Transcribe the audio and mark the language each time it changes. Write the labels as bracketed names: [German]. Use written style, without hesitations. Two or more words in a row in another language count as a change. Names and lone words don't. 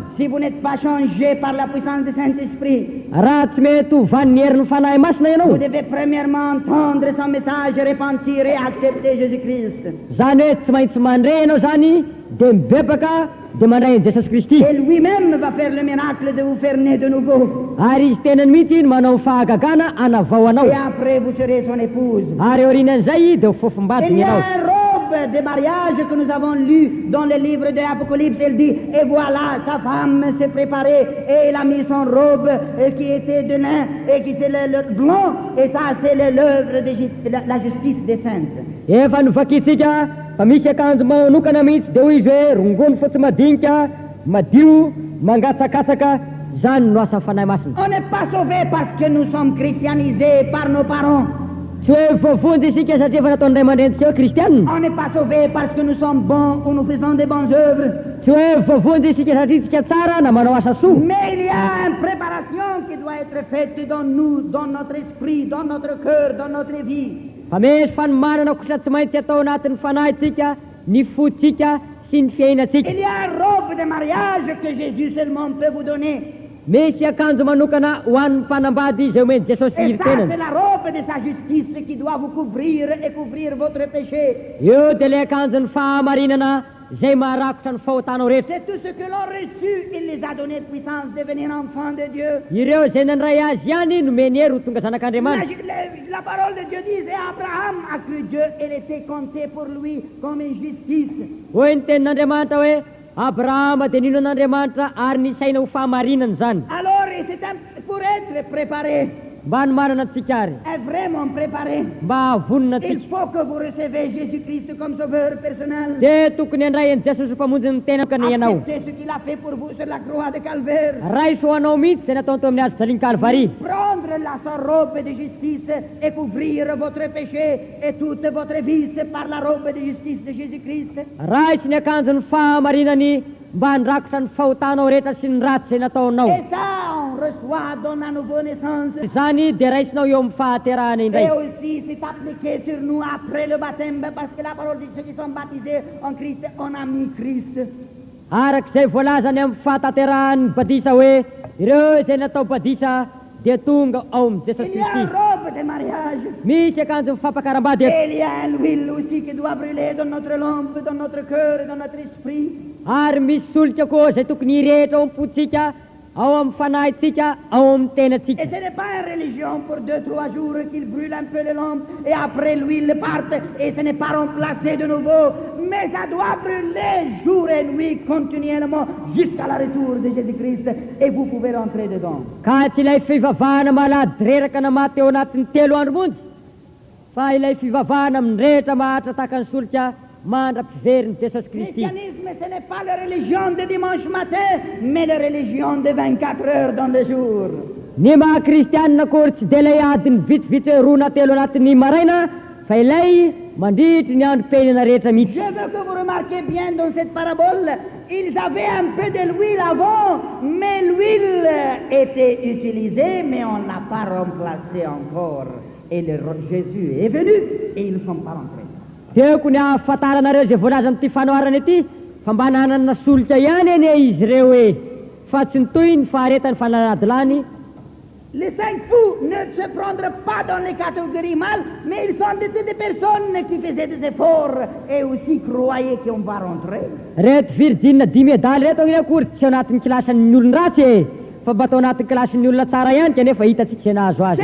[French] si vous n'êtes pas changé par la puissance du Saint-Esprit, [Malagasy] raha tsy mety ho van'ny herin'ny fanahy masina ianao, [French] vous devez premièrement entendre son message, repentir et accepter Jésus-Christ. [Malagasy] zany hoe tsy maintsy mandre ianao zany dia mibebaka dia mandray an'i Jesosy Kristy. [French] Et lui-même va faire le miracle de vous faire naître de nouveau. [Malagasy] Ary izy tenany mihitsy manao fahagagana anavao anao, [French] Et après, vous serez son épouse. [Malagasy] ary aorianan'izay dia ho [French] Il [Malagasy] fofombadiny [French] y a [Malagasy] ianao. [French] une robe de mariage que nous avons lu dans le livre de l'Apocalypse. Elle dit, et voilà, sa femme s'est préparée et elle a mis son robe qui était de lin et qui était le blanc. Et ça, c'est l'œuvre de la justice des saintes. [Malagasy] Efa novakitsika fa misy akanjo manokana mihitsy dia hoy izy hoe rongony fotsy madinika madio mangatsakatsaka, zany no asan'ny fanahy masina. [French] On n'est pas sauvé parce que nous sommes christianisés par nos parents. [Malagasy] Tsy hoe voavonjy isika satria efa nataon'ny ray aman-drentsika hoe kristianina. [French] On n'est pas sauvé parce que nous sommes bons ou nous faisons des bonnes œuvres. [Malagasy] Tsy hoe voavonjy isika satria tsika tsara na manao asa soa. [French] Mais il y a une préparation qui doit être faite dans nous, dans notre esprit, dans notre cœur, dans notre vie. [Malagasy] Fa misy fanomanana kosa tsy maintsy atao anatin'ny fanahytsika, ny fotsika sy ny fiainatsika. [French] Il y a une robe de mariage que Jésus seulement peut vous donner. [Malagasy] Misy akanjo manokana ho an'ny mpanambady izay omeny Jesosy [French] Et [Malagasy] iry [French] ça, [Malagasy] tenany. [French] c'est la robe de sa justice qui doit vous couvrir et couvrir votre péché. [Malagasy] Io dia le akanjon'ny fahamarinana izay maharakotra ny fahotanao rehetra. [French] C'est tout ce que l'on reçu. Il les a donné puissance de devenir enfants de Dieu. [Malagasy] Ireo izay nandray azy ihany nomeny hery ho tonga zanak'Andriamanitra. [French] La parole de Dieu disait, Abraham a cru Dieu, elle était comptée pour lui comme une justice. [Malagasy] Hoy ny tenin'Andriamanitra hoe Abrahama dia nino an'Andriamanitra ary nisaina ho fahamarinana zany. [French] Alors, c'est pour être préparé, [Malagasy] Mba nomanana antsika ary, [French] est vraiment préparé. [Malagasy] mba havonina [French] Il [Malagasy] antsika. [French] faut que vous recevez Jésus-Christ comme sauveur personnel. [Malagasy] Dia tokony handray an'i Jesosy mpamonjy ny tena kana ianao. [French] Acceptez ce qu'il a fait pour vous sur la croix de Calvaire. [Malagasy] Raiso ho anao mihitsy izay nataony teo amin'ny azo jaliny Kalvari. [French] Prendre la sa robe de justice et couvrir votre péché et toute votre vice par la robe de justice de Jésus-Christ. [Malagasy] Raiso ny akanjon'ny fahamarinany mba handrakotra ny fahotanao rehetra sy ny ratsy izay nataonao. [French] Et ça, on reçoit dans la nouvelle naissance. [Malagasy] Zany dia raisinao eo amin'ny fahaterahana [French] Et [Malagasy] indray. [French] aussi, c'est appliqué sur nous après le baptême, parce que la parole dit ceux qui sont baptisés en Christ, on a mis Christ. [Malagasy] Arak'izay voalazany amin'ny fahataterahany badisa hoe ireo izay natao badisa dia tonga ao amin'ny Jesosy [French] Il y a [Malagasy] Kristy. [French] une robe de mariage. [Malagasy] Misy akanjo mifampakaram-bady eto. [French] Et il y a l'huile aussi qui doit brûler dans notre lampe, dans notre cœur, dans notre esprit. [Malagasy] Ary misy solika koa izay tokony hirehetra ao am-potsika, ao amin'ny fanahytsika, ao amin'ny tenatsika. [French] Et ce n'est pas une religion pour 2-3 jours qu'il brûle un peu les lampes et après l'huile parte et ce n'est pas remplacé de nouveau. Mais ça doit brûler jour et nuit continuellement jusqu'à la retour de Jésus-Christ et vous pouvez rentrer dedans. [Malagasy] Ka tsy ilay fivavahana malady reraka namaty eo anatin'ny 3 andro monjy, fa ilay fivavahana amin'ny rehetra mahatra tahaka ny solika mandra-piveriny Jesosy [French] Le [Malagasy] Kristy. [French] christianisme, ce n'est pas la religion de dimanche matin, mais la religion de 24 heures dans le jour. [Malagasy] Ny maha kristianina akory tsy dia ilay adiny vitsivitsy hoe 2-3 anatin'ny maraina, fa ilay mandritry ny andro penina rehetra mihitsy. [French] Je veux que vous remarquiez bien dans cette parabole, ils avaient un peu de l'huile avant, mais l'huile était utilisée, mais on ne l'a pas remplacée encore. Et Jésus est venu et ils ne sont pas rentrés. [Malagasy] Tiako ny ahafataranareo izay voalaza amin'ity fanoharana ity, fa mba nanana solika ihany eny izy ireo hoe fa tsy nitoy ny faharetany fanadilany. [French] Les 5 fous ne se prendront pas dans les catégories mâles, mais ils sont des personnes qui faisaient des efforts et aussi croyaient qu'on va rentrer. [Malagasy] Reto virjine 10 medaly reto ny akory tsy ao anatin'ny kilasan'ny olon-dratsy e, fa mba atao anatin'ny kilasan'ny olona tsara ihany kanefa hitatsika izay nahazo azy.